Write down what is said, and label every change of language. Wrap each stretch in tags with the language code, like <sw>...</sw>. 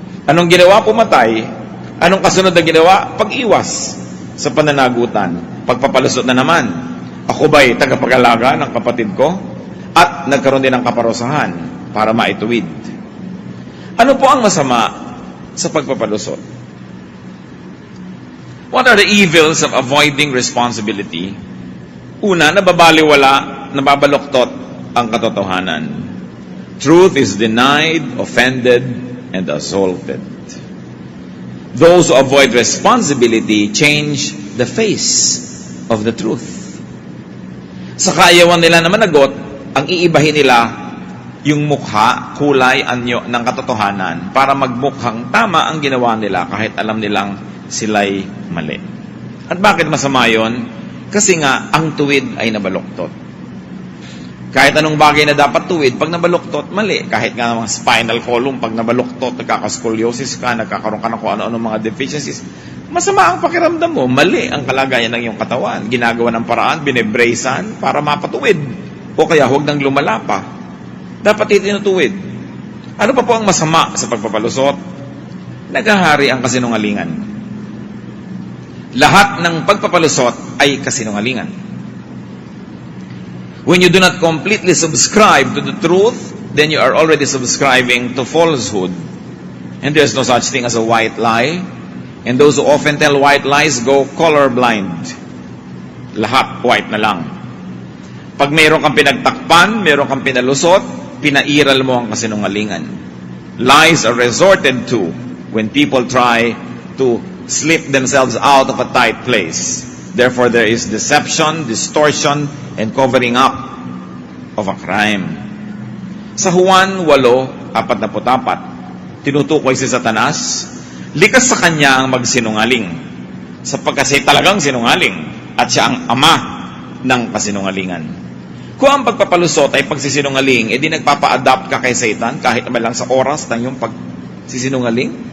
<tl>Anong ginawa? Pumatay. Anong kasunod na ginawa? Pag-iwas sa pananagutan. Pagpapalusot na naman. Ako ba'y tagapag-alaga ng kapatid ko? At nagkaroon din ng kaparusahan para maituwid. Ano po ang masama sa pagpapalusot?</tl> <en>What are the evils of avoiding responsibility?</en> <tl>Una, nababaluktot ang katotohanan.</tl> <en>Truth is denied, offended, and assaulted. Those who avoid responsibility change the face of the truth.</en> <tl>Sa kaayawan nila na managot, ang iibahin nila yung mukha, kulay, anyo ng katotohanan para magmukhang tama ang ginawa nila kahit alam nilang sila'y mali. At bakit masama yun? Kasi nga, ang tuwid ay nabaluktot. Kahit anong bagay na dapat tuwid, pag nabaluktot, mali. Kahit nga mga spinal column, pag nabaluktot, nagkakascoliosis ka, nagkakaroon ka ng kung ano-ano mga deficiencies, masama ang pakiramdam mo, mali ang kalagayan ng iyong katawan. Ginagawa ng paraan, binebracean para mapatuwid. O kaya huwag nang lumala pa. Dapat itinutuwid. Ano pa po ang masama sa pagpapalusot? Naghahari ang kasinungalingan. Lahat ng pagpapalusot ay kasinungalingan.</tl> <en>When you do not completely subscribe to the truth, then you are already subscribing to falsehood. And there's no such thing as a white lie. And those who often tell white lies go colorblind.</en> <tl>Lahat white na lang. Pag mayroon kang pinagtakpan, mayroon kang pinalusot, pinairal mo ang kasinungalingan.</tl> <en>Lies are resorted to when people try to slip themselves out of a tight place. Therefore, there is deception, distortion, and covering up of a crime.</en> <tl>Sa Juan 8:44, tinutukoy si Satanas, likas sa kanya ang magsinungaling, sapagkat siya talagang sinungaling, at siya ang ama ng kasinungalingan. Kung ang pagpapalusot ay pagsisinungaling, edi nagpapa-adapt ka kay Satan kahit naman lang sa oras ng iyong pagsisinungaling.</tl>